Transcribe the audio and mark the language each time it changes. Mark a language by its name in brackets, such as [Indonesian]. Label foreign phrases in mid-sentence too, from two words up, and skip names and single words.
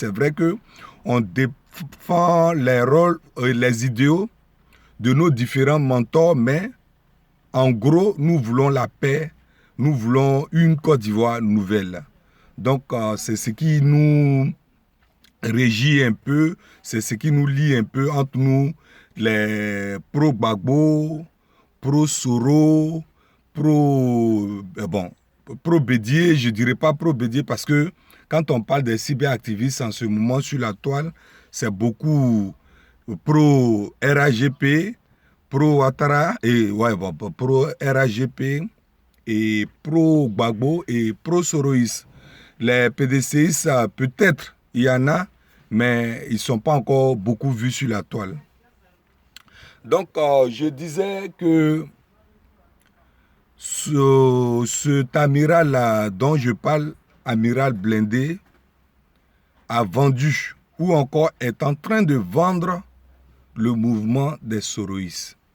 [French] C'est vrai qu'on défend les rôles, les idéaux de nos différents mentors, mais en gros, nous voulons la paix, nous voulons une Côte d'Ivoire nouvelle. Donc, c'est ce qui nous régit un peu, c'est ce qui nous lie un peu entre nous, les pro-Gbagbo, pro-Soro, pro-Bédier, je ne dirais pas pro-Bédier parce que quand on parle des cyberactivistes en ce moment sur la toile, c'est beaucoup pro-RAGP, pro-Ouattara, et pro-RAGP, et pro-Gbagbo et pro-Soroïs. Les PDCistes, peut-être, il y en a, mais ils ne sont pas encore beaucoup vus sur la toile. Donc, je disais que cet amiral-là dont je parle, amiral Blindé, a vendu ou encore est en train de vendre le mouvement des Soroïs.